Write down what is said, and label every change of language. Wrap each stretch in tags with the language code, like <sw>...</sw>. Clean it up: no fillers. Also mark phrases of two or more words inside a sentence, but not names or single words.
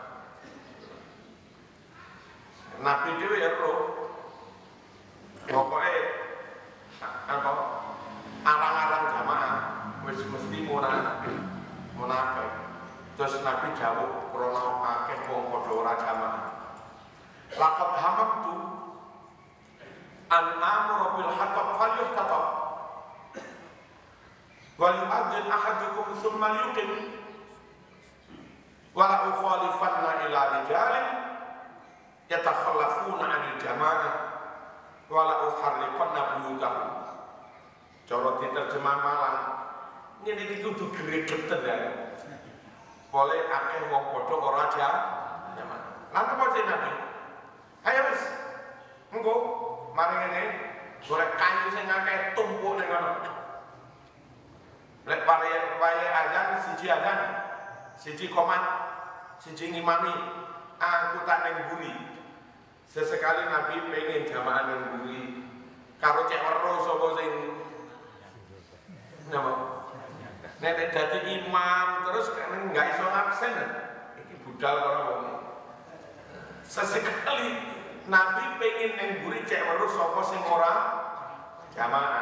<jv>Nabi dhewe ya, Bro. Pokoknya arang-arang jamaah wis mesti munafik. Terus Nabi dawuh krana akeh wong padha ora jamaah.</jv> <ar>لقد هممت أن آمر بالحق فليحتطب. ويؤذن أحدكم ثم يقيم. ولا أخالفن إلى رجال يتخلفون عن الجماعة. ولأحرقن بيوتهم.</ar> <jv>Cara diterjemah Malang ngene iki kudu gregeten ya. Boleh akeh wong padha ora jamaah. Lan apa sih Nabi? Ayo wis. Engko mari ngene golek kayu sing akeh tumpuk ning ngono. Lek wayahe azan siji komat, siji ngimami, aku tak ning buri. Sesekali Nabi pengen jamaah yang buri karo cek weruh sapa sing napa nek dadi imam terus enggak iso absen iki budal karo wong. Sesekali Nabi pengen yang buri cek weruh sapa sing ora jamaah.</jv>